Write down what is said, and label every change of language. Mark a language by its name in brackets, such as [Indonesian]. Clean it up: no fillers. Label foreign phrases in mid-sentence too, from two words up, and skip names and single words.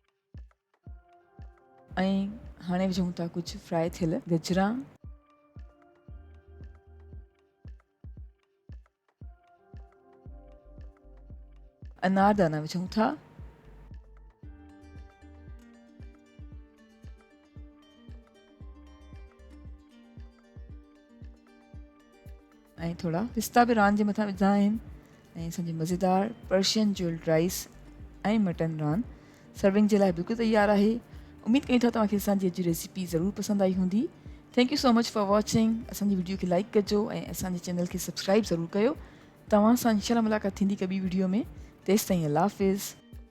[Sindhi] ऐं हाणे विझूं था कुझु फ्राई थियल गजरा, अनारदाना विझूं था, ऐं थोरा पिस्ता बि रान जे मथां विझंदा आहिनि। ऐं असांजी मज़ेदार [English] Persian jeweled rice [Sindhi] ऐं मटन रान सर्विंग जे लाइ बिल्कुलु तयारु आहे। उमेदु कयूं था तव्हांखे असांजी अॼु जी रेसिपी ज़रूरु पसंदि आई हूंदी। [English] Thank you so much for watching. [Sindhi] असांजी वीडियो खे लाइक कजो ऐं असांजे चैनल खे सब्सक्राइब ज़रूरु कयो। तव्हां सां इंशाल्लाह मुलाक़ात थींदी कॿी वीडियो में। तेसिताईं अल्लाह हाफ़िज़।